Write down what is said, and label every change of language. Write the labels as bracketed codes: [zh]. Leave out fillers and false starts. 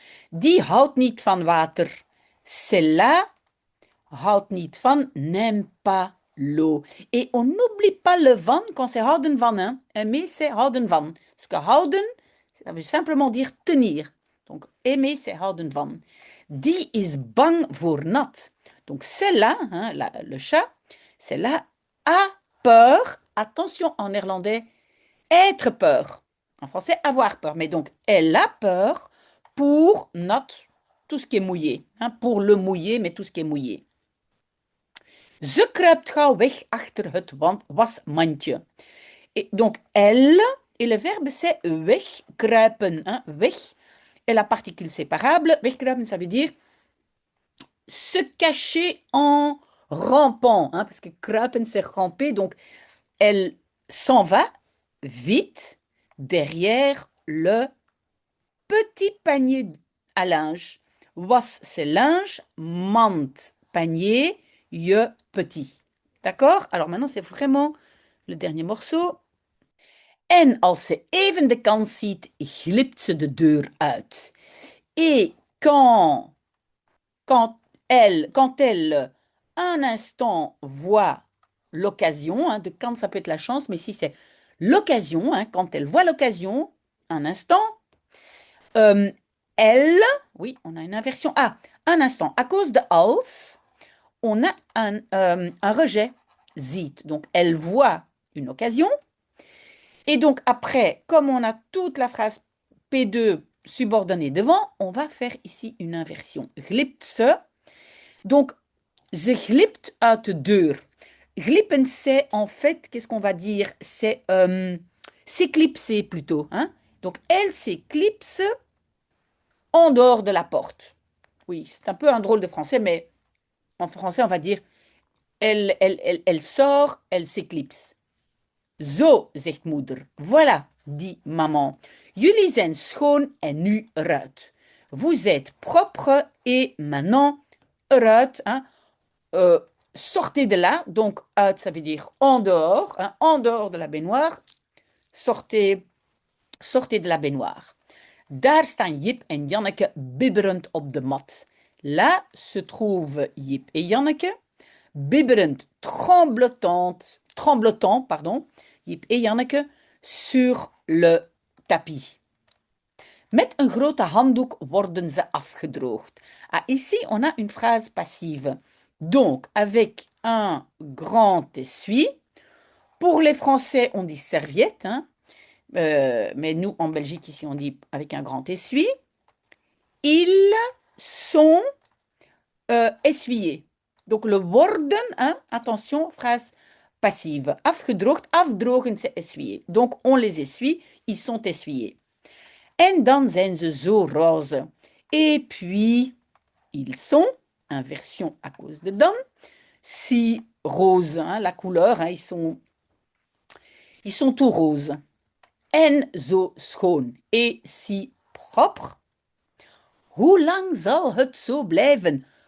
[nl] Die houdt niet van water. Celle-là houdt niet van, [fr] n'aime pas l'eau. Et on n'oublie pas le van quand c'est houden van. Hein. Aimer, c'est houden van. Parce que houden, ça veut simplement dire tenir. Donc, aimer, c'est houden van. [nl] Die is bang voor nat. [fr] Donc, celle-là, hein, le chat, celle-là a peur. Attention, en néerlandais, être peur. En français, avoir peur. Mais donc, elle a peur pour nat, tout ce qui est mouillé. Hein, pour le mouillé, mais tout ce qui est mouillé. [nl] Ze kruipt gauw weg achter het wasmandje. [fr] Et donc, elle, et le verbe c'est wegkruipen. Hein, weg. Et la particule séparable, wegkruipen, ça veut dire se cacher en rampant. Hein, parce que kruipen, c'est ramper. Donc, elle s'en va vite derrière le petit panier à linge. Was, c'est linge. Mand, panier. Je, petit. D'accord? Alors maintenant, c'est vraiment le dernier morceau. [nl] En als ze even de kans ziet, glipt ze de deur uit. [fr] Et quand elle, un instant, voit l'occasion, hein, de quand ça peut être la chance, mais si c'est l'occasion, hein, quand elle voit l'occasion, un instant, elle, oui, on a une inversion. Ah, un instant, à cause de als, on a un rejet, ziet. Donc, elle voit une occasion. Et donc, après, comme on a toute la phrase P2 subordonnée devant, on va faire ici une inversion. [nl] Glipt ze. Donc, ze glipt uit de deur. [fr] Glippen, c'est en fait, qu'est-ce qu'on va dire? C'est s'éclipser plutôt. Hein? Donc, elle s'éclipse en dehors de la porte. Oui, c'est un peu un drôle de français, mais en français, on va dire elle sort, elle s'éclipse. [nl] Zo, zegt moeder. [fr] Voilà, dit maman. [nl] Jullie zijn schoon en nu eruit. [fr] Vous êtes propre et maintenant eruit. Hein? Sortez de là. Donc, uit, ça veut dire en dehors. Hein? En dehors de la baignoire. Sortez de la baignoire. [nl] Daar staan Jip en Janneke bibberend op de mat. [fr] Là se trouvent Jip et Janneke, bibberend, tremblotant, pardon, Jip et Janneke, sur le tapis. [nl] Met een grote handdoek worden ze afgedroogd. [fr] Ah, ici, on a une phrase passive. Donc, avec un grand essuie. Pour les Français, on dit serviette, hein. Mais nous, en Belgique, ici, on dit avec un grand essuie. Ils sont essuyés. Donc, le worden, hein, attention, phrase passive. Afgedroogd, afdrogen, c'est essuyer. Donc, on les essuie, ils sont essuyés. [nl] En dan zijn ze zo roze. [fr] Et puis, ils sont, inversion à cause de dan, si rose, hein, la couleur, hein, ils sont tout roses. [nl] En zo schoon, [fr] et si propre. [nl] Hoe lang zal het zo blijven?